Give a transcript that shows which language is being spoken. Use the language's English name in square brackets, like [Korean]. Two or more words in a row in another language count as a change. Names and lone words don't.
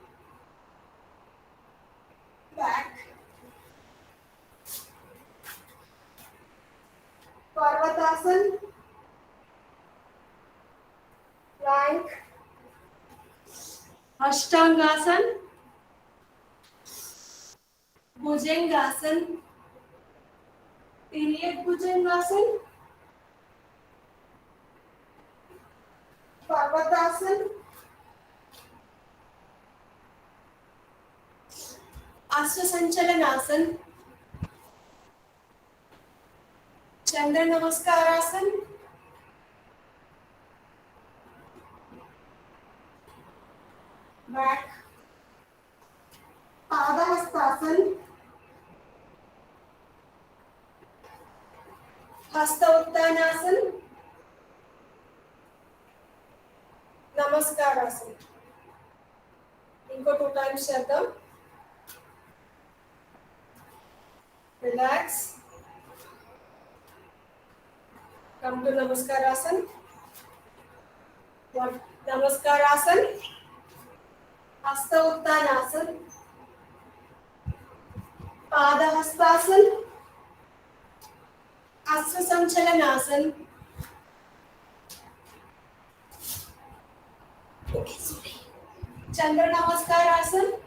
[Hindi] బ్యాక్. పర్వతాసన్. ప్లాంక్. అష్టాంగాసన్. భुजंगासन. तिर्यक भुजंगासन. पर्वतासन. अश्वसंचलनासन. चंद्र नमस्कारासन. बैक. पादहस्तासन. हस्त उत्तानासन. नमस्कारासन. [Telugu] ఇంకో 2 టైమ్స్ చేద్దాం. రిలాక్స్. [English] come to నమస్కారాసన్. [Telugu] నమస్కారాసన్. [Hindi] हस्त उत्तानासन, पादहस्तासन, अश्व संचलनासन, चंद्र नमस्कार आसन,